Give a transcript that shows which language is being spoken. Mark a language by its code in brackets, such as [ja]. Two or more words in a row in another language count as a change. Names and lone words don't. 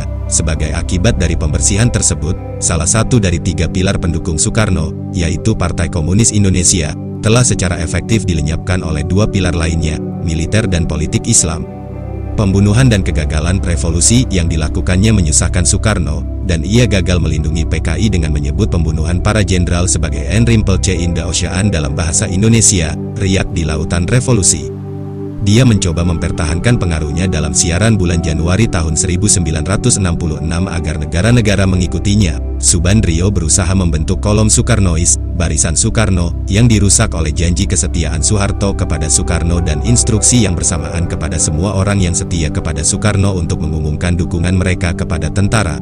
[id] Sebagai akibat dari pembersihan tersebut, salah satu dari 3 pilar pendukung Soekarno, yaitu Partai Komunis Indonesia, telah secara efektif dilenyapkan oleh 2 pilar lainnya, militer dan politik Islam. Pembunuhan dan kegagalan revolusi yang dilakukannya menyusahkan Soekarno, dan ia gagal melindungi PKI dengan menyebut pembunuhan para jenderal sebagai [en] en rimpelce in the ocean [id] dalam bahasa Indonesia, riak di lautan revolusi. Dia mencoba mempertahankan pengaruhnya dalam siaran bulan Januari tahun 1966 agar negara-negara mengikutinya. Subandrio berusaha membentuk kolom Soekarnois, Barisan Soekarno, yang dirusak oleh janji kesetiaan Soeharto kepada Soekarno dan instruksi yang bersamaan kepada semua orang yang setia kepada Soekarno untuk mengumumkan dukungan mereka kepada tentara.